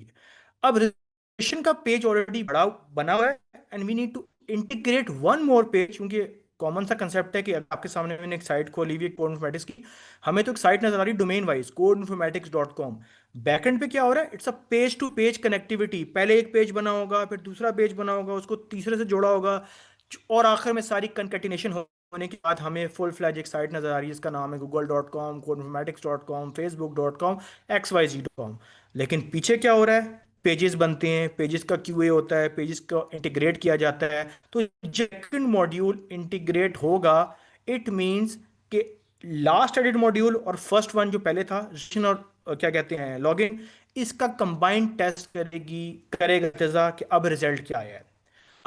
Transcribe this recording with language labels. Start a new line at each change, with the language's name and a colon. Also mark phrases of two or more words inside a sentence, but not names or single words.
Hindi: अब रजिस्ट्रेशन का पेज ऑलरेडी बड़ा बना हुआ है,
English: and we need to integrate one more page,
Hindi: क्योंकि कॉमन सा कंसेप्ट है कि अगर आपके सामने मैंने एक साइट खोली हुई है कोड इन्फॉर्मेटिक्स की, हमें तो एक साइट नजर आ रही है
English: domain wise
Hindi: codeinformatics.com। बैकएंड पे क्या हो रहा है,
English: it's a page to page connectivity.
Hindi: पहले एक पेज बना होगा, फिर दूसरा पेज बना होगा, उसको तीसरे से जोड़ा होगा, और आखिर में सारी कंकेटिनेशन होने के बाद हमें
English: full fledge
Hindi: एक साइट नजर आ रही है, इसका नाम है google.com, codeinformatics.com, facebook.com, xyz.com। लेकिन पीछे क्या हो रहा है, पेजेस बनते हैं, पेजेस का क्यूए होता है, पेजेस का इंटीग्रेट किया जाता है। तो
English: second module integrate
Hindi: होगा,
English: it means
Hindi: कि
English: last edit module
Hindi: और
English: first one
Hindi: जो पहले था रजिस्ट्रेशन और क्या कहते हैं लॉगिन, इसका
English: combined test
Hindi: करेगा इर्तज़ा कि अब रिजल्ट क्या आया है।